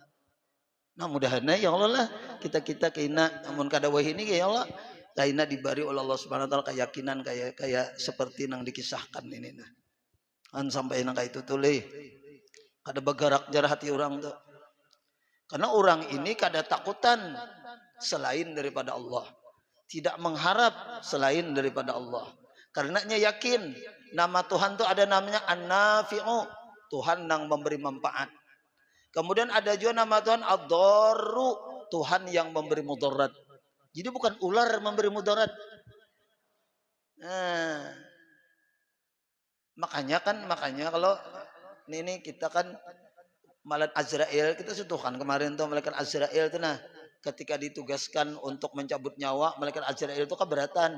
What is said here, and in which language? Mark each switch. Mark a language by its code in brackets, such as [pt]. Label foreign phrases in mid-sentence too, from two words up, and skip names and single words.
[bjn] Nah mudah-mudahan [ar] يا الله [bjn] lah kita kaina namun kada wahini [ar] يا الله [bjn] kaina diberi oleh Allah [ar] سبحانه وتعالى [bjn] keyakinan kayak seperti nang dikisahkan ini nah. An sampai nang kayak itu tuluy. Kada bergerak jar hati orang tuh. Karena orang ini kada takutan selain daripada Allah. [id] Tidak mengharap selain daripada Allah. Karenanya yakin nama Tuhan tuh ada namanya An-Nafi'u, Tuhan yang memberi manfaat. Kemudian ada juga nama Tuhan Ad-Darru, Tuhan yang memberi mudarat. Jadi bukan ular memberi mudarat. Nah, makanya kalau ini kita kan malaikat Azrail, kita sentuhkan kemarin tuh malaikat Azrail itu, nah ketika ditugaskan untuk mencabut nyawa, malaikat Azrail itu keberatan.